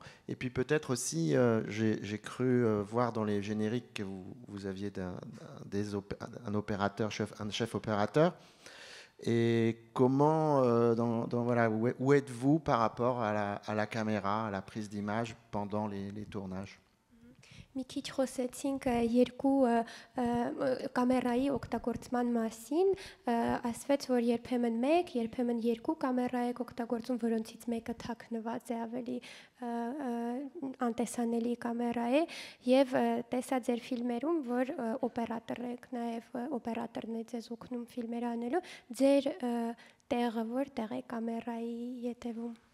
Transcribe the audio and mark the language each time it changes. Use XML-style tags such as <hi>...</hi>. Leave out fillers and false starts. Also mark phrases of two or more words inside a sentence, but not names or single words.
<fr>Et puis peut-être aussi, j'ai cru voir dans les génériques que vous aviez un opérateur, un chef opérateur. Et comment, voilà, où êtes-vous par rapport à la caméra, à la prise d'image pendant les tournages?</fr> <hy>Մի քիչ խոսեցինք երկու կամերայի օգտագործման մասին, ասվեց, որ երբեմն մեկ, երբեմն երկու կամերա եք օգտագործում, որոնցից մեկը թաքնված է, ավելի անտեսանելի կամերա է, եւ տեսա ձեր ֆիլմերում, որ օպերատոր եք, նաեւ օպերատորն է ձեզ օգնում ֆիլմեր անելու, ձեր տեղը որտեղ է կամերայի ետևում։</hy>